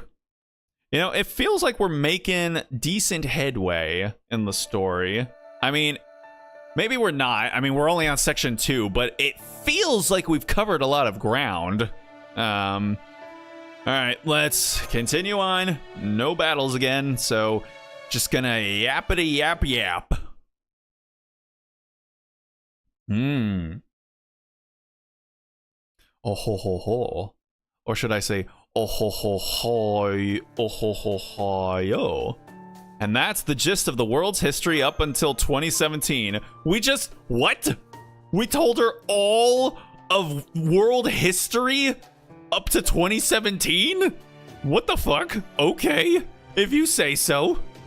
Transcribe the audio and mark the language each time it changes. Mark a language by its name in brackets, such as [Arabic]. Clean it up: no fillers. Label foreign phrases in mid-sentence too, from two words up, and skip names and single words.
[English] You know, it feels like we're making decent headway in the story. I mean, maybe we're not. I mean, we're only on section 2, but it feels like we've covered a lot of ground. All right, let's continue on. No battles again, so just gonna yappity yap yap. Oh ho ho ho. Or should I say, oh ho ho ho, oh ho ho ho yo. And that's the gist of the world's history up until 2017. What? We told her all of world history up to 2017? What the fuck? Okay, if you say so.